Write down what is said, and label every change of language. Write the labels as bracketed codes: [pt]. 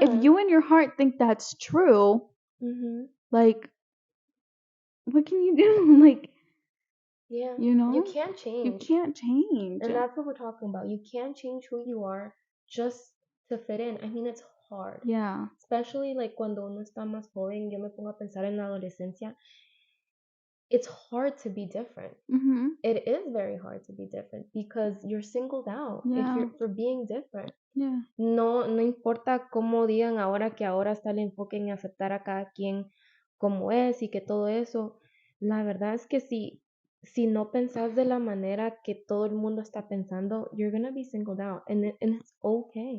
[en] If you in your heart think that's true, Mhm. like, what can you do? Like, Yeah. you know, You can't you change. can't change. And that's what we're talking about. You can't change who you are just to fit in. I mean, it's hard. Yeah. Especially like [es] cuando uno está más joven, yo me pongo a pensar en la adolescencia. [en] It's hard to be different. Mhm. It is very hard to be different because you're singled out if Yeah. you're for being different. Yeah. [es] No, no importa cómo digan ahora que ahora está el enfoque en aceptar a cada quien como es y que todo eso. La verdad es que si no pensás de la manera que todo el mundo está pensando, [en] you're gonna be singled out, and it's okay.